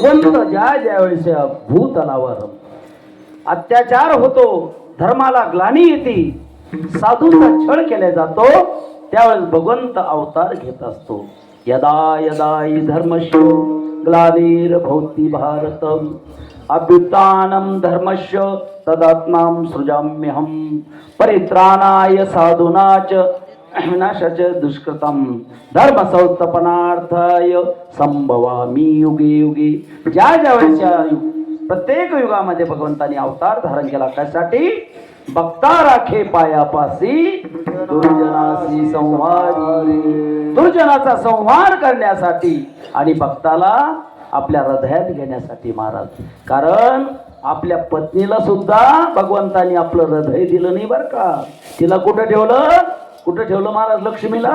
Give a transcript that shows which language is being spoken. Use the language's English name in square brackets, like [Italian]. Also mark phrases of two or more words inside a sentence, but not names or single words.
[Marathi] फक्त ज्या ज्यावेळेस या भूतलावर अत्याचार होतो, धर्माला ग्लानी येते, साधूचा छळ केला जातो, त्यावेळेस भगवंत अवतार घेत असतो. [Sanskrit] यदा यदा हि धर्मस्य ग्लानिर्भवति भारत अभ्युत्थानं धर्मस्य तदात्मानं सृजाम्यहं परित्राणाय साधूनाच विनाशाच दुष्कृतम धर्म संस्थापनार्थाय संभवामि युगे युगे. [Marathi] ज्या ज्या वेळेच्या प्रत्येक युगामध्ये भगवंताने अवतार धारण केला, कशासाठी? भक्ता राखे पायापासी दुर्जनासी संहारी, दुर्जनाचा संहार करण्यासाठी आणि भक्ताला आपल्या हृदयात घेण्यासाठी महाराज. कारण आपल्या पत्नीला सुद्धा भगवंतानी आपलं हृदय दिलं नाही बरं का. तिला कुठं ठेवलं? कुठं ठेवलं महाराज? लक्ष्मीला.